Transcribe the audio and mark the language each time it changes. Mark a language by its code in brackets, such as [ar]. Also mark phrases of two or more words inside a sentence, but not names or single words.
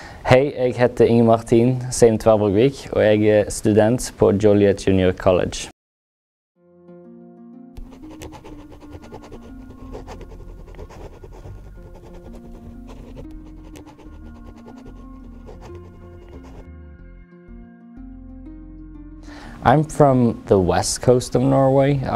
[no] Hei, jeg heter Inge-Martin Seim Tverborgvik, og jeg er student på Joliet Junior College. [en] I'm from the west coast of Norway.